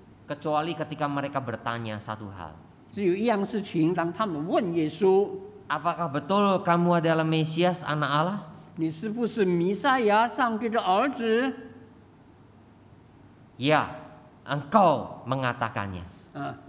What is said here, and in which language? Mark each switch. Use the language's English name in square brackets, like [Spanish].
[Indonesian] Kecuali ketika mereka bertanya satu hal. [Chinese] 只有一样事情，当他们问耶稣 [Indonesian] Apakah betul kamu adalah Mesias, anak Allah?：“ [Chinese] 你是不是弥赛亚，上帝的儿子 [Indonesian] Ya, engkau mengatakannya. ？”